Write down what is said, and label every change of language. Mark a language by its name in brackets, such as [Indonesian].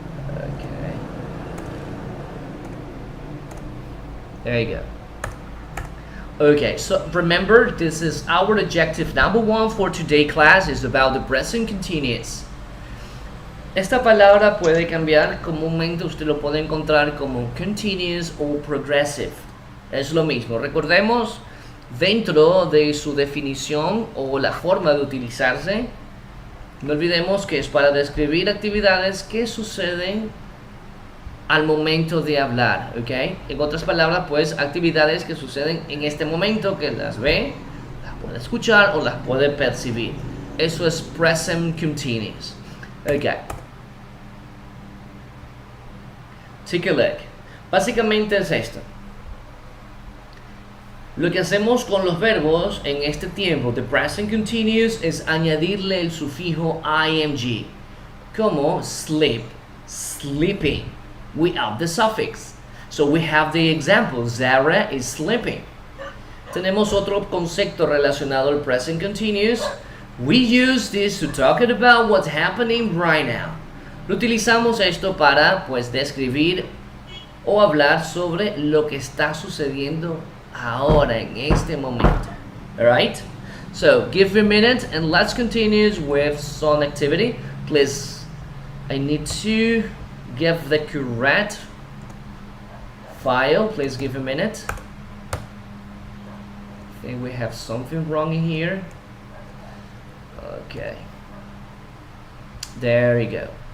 [English] Okay. There you go. Okay, so remember, this is our objective number 1 for today's class is about the present continuous. [Spanish] Esta palabra puede cambiar, comúnmente usted lo puede encontrar como continuous o progressive. Es lo mismo. Recordemos, dentro de su definición o la forma de utilizarse, no olvidemos que es para describir actividades que suceden al momento de hablar, ¿ok? En otras palabras, pues actividades que suceden en este momento, que las ve, las puede escuchar o las puede percibir. Eso es present continuous. Ok. [English] Take a look. [Spanish] Básicamente es esto. Lo que hacemos con los verbos en este tiempo de present continuous es añadirle el sufijo ing, como sleep, sleeping. [English] We add the suffix. So we have the example, Zara is sleeping. [Spanish] Tenemos otro concepto relacionado al present continuous. [English] We use this to talk about what's happening right now. [Spanish] Lo utilizamos esto para, pues, describir o hablar sobre lo que está sucediendo ahora, en este momento. [English] Alright? So, give me a minute and let's continue with some activity. Please, I need to give the correct file. Please give a minute. I think we have something wrong in here. Okay. There we go.